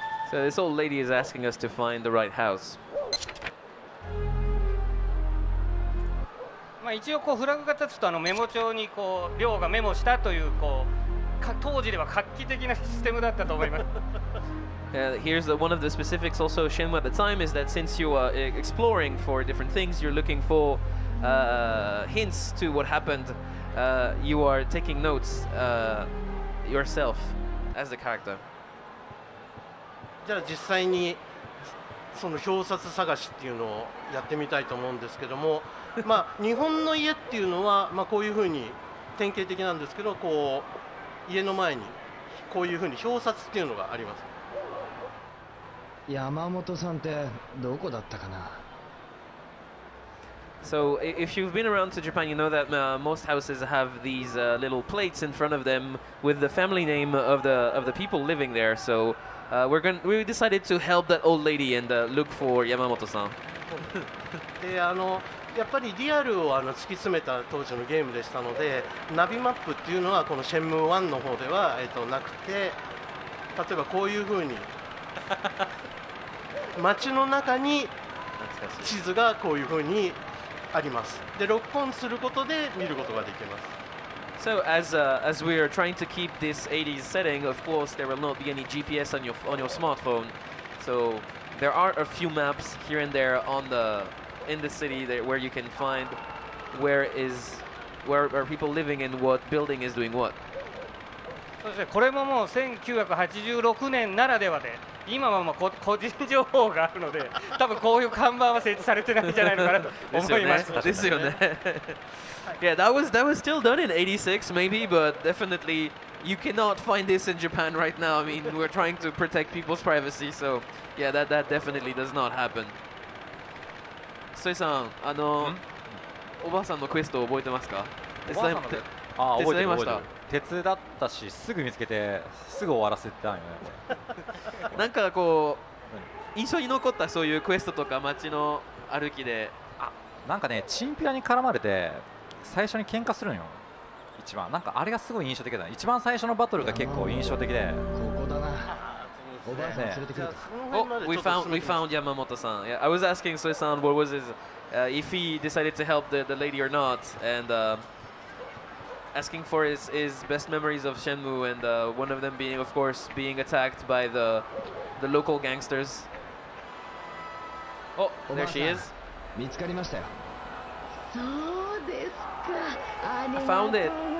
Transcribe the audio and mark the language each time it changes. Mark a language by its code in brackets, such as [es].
[en] So this old lady is asking us to find the right house. [ja] まあ一応こうフラグが立つとメモ帳にこう亮がメモしたという当時では画期的なシステムだったと思います。 [en] Here's one of the specifics also Shenmue at the time is that since you are exploring for different things, you're looking for hints to what happened, you are taking notes yourself as the character. [ja] じゃあ実際にその表札探しっていうのをやってみたいと思うんですけども、まあ日本の家っていうのはこういうふうに典型的なんですけど、こう家の前にこういうふうに表札っていうのがあります。山本さんってどこだったかな。 [en] So if you've been around to Japan, you know that most houses have these little plates in front of them with the family name of the people living there. So we decided to help that old lady and look for Yamamoto-san. [ja] でやっぱりリアルを突き詰めた当時のゲームでしたので、ナビマップっていうのはこのシェンムー1の方では、なくて、例えばこういうふうに街の中に地図がこういうふうにあります。でロックオンすることで見ることができます。 [en] So as we are trying to keep this 80s setting, of course there will not be any GPS on your smartphone. So there are a few maps here and there in the city where you can find where are people living and what building is doing what. [ja] そうですね、これももう1986年ならではで、今はもう個人情報があるので、多分こういう看板は設置されてないんじゃないのかなと思います。ですよね。 [en] Yeah, that was still done in '86 maybe, but definitely you cannot find this in Japan right now. I mean, we're trying to protect people's privacy, so yeah, that definitely does not happen. [ja] ソイさん、おばあさんのクエスト覚えてますか？おばあさんの手伝いました。手伝ったし、すぐ見つけてすぐ終わらせたよね。なんかこう印象に残ったそういうクエストとか街の歩きで、なんかね、チンピラに絡まれて最初に喧嘩するんよ。一番なんかあれがすごい印象的だ。一番最初のバトルが結構印象的で。ここだな。おばあさん連れてくる。 [en] Oh, we found Yamamoto-san. Yeah, I was asking Soe-san what was his if he decided to help the lady or not, and asking for his best memories of Shenmue, and one of them being, of course, being attacked by the local gangsters. Oh, there she is. [ja] 見つかりましたよ。そうですか。ありがとうございます。